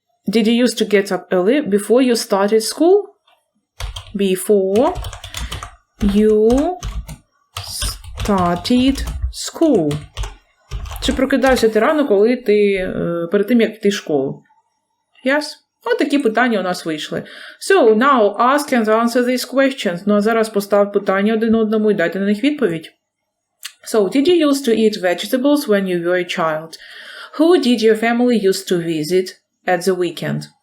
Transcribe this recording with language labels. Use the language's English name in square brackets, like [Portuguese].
[English] Did you used to get up early before you started school? Before you started school. [Ukrainian] Чи прокидався ти рано, коли ти, перед тим, як йти в школу? [English] Yes? [Ukrainian] Ось такі питання у нас вийшли. [English] So, now ask and answer these questions. [Ukrainian] Ну, а зараз постав питання один одному і дайте на них відповідь. [English] So, did you used to eat vegetables when you were a child? Who did your family used to visit at the weekend?